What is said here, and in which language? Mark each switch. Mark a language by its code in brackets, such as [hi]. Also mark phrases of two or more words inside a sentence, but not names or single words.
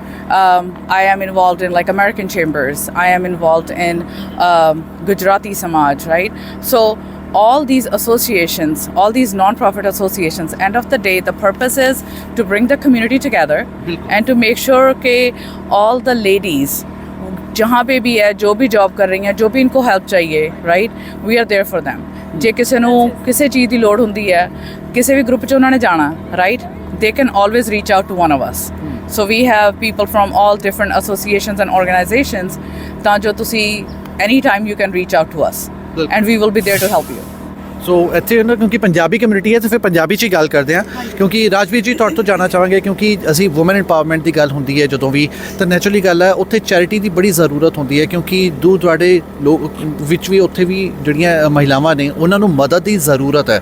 [en] I am involved in American chambers. I am involved in Gujarati Samaj, right? So all these associations, all these non-profit associations, end of the day, the purpose is to bring the community together and to make sure that all the ladies, [hi] जहाँ पे भी है, जो भी जॉब कर रही हैं, जो भी इनको हेल्प चाहिए, [en] Right, we are there for them. [pa] ਜੇ ਕਿਸੀ ਨੂੰ ਕਿਸੇ ਚੀਜ਼ ਦੀ ਲੋੜ ਹੁੰਦੀ ਹੈ, ਕਿਸੇ ਵੀ ਗਰੁੱਪ 'ਚ ਉਹਨਾਂ ਨੇ ਜਾਣਾ, ਰਾਈਟ, [en] they can always reach out to one of us. So we have people from all different associations and organizations [pa] ਤਾਂ ਜੋ ਤੁਸੀਂ [en] anytime you can reach out to us and we will be there to help you. [pa] ਸੋ ਇੱਥੇ ਨਾ ਕਿਉਂਕਿ ਪੰਜਾਬੀ ਕਮਿਊਨਿਟੀ ਹੈ ਤੇ ਫਿਰ ਪੰਜਾਬੀ 'ਚ ਹੀ ਗੱਲ ਕਰਦੇ ਹਾਂ, ਕਿਉਂਕਿ ਰਾਜਵੀਰ ਜੀ ਤੁਹਾਡੇ ਤੋਂ ਜਾਣਨਾ ਚਾਹਾਂਗੇ, ਕਿਉਂਕਿ ਅਸੀਂ [en] women empowerment [pa] ਦੀ ਗੱਲ ਹੁੰਦੀ ਹੈ ਜਦੋਂ ਵੀ, ਤਾਂ ਨੈਚੁਰਲੀ ਗੱਲ ਹੈ ਉੱਥੇ ਚੈਰਿਟੀ ਦੀ ਬੜੀ ਜ਼ਰੂਰਤ ਹੁੰਦੀ ਹੈ, ਕਿਉਂਕਿ ਦੂਰ ਦੁਰਾਡੇ ਲੋਕ ਵਿੱਚ ਵੀ ਉੱਥੇ ਵੀ ਜਿਹੜੀਆਂ ਮਹਿਲਾਵਾਂ ਨੇ ਉਹਨਾਂ ਨੂੰ ਮਦਦ ਦੀ ਜ਼ਰੂਰਤ ਹੈ।